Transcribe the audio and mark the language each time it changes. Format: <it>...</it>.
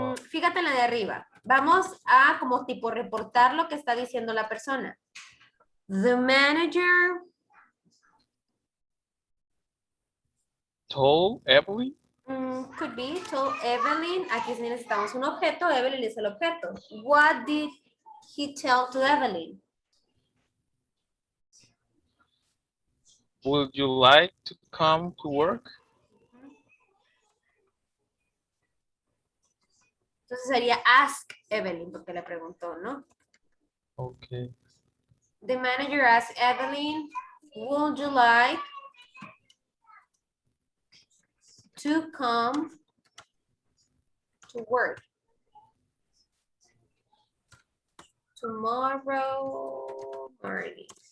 <es>Fíjate en la de arriba. Vamos a como tipo reportar lo que está diciendo la persona.</es> <en>The manager told Evelyn. Could be told Evelyn.</en> <es>Aquí sí necesitamos un objeto. Evelyn es el objeto.</es> <en>What did he tell to Evelyn? Would you like to come to work?</en> <es>Entonces sería</es> <en>ask Evelyn</en> <es>porque le preguntó, ¿no?</es> <en>Okay. The manager asked Evelyn, would you like to come to work tomorrow morning?</en>